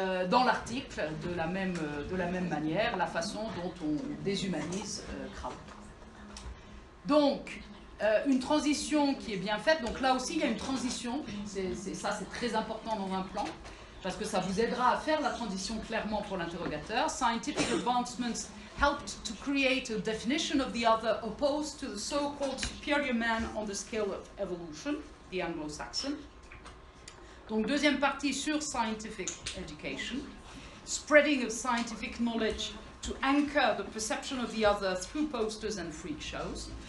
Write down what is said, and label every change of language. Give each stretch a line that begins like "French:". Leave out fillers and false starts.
French: Dans l'article, de la même manière, la façon dont on déshumanise Crowell. Donc, une transition qui est bien faite. Donc là aussi, il y a une transition. Ça, c'est très important dans un plan, parce que ça vous aidera à faire la transition clairement pour l'interrogateur.
English: Scientific advancements helped to create a definition of the other opposed to the so-called superior man on the scale of evolution, the Anglo-Saxon.
French: Donc, deuxième partie sur
English: scientific education. Spreading of scientific knowledge to anchor the perception of the other through posters and freak shows.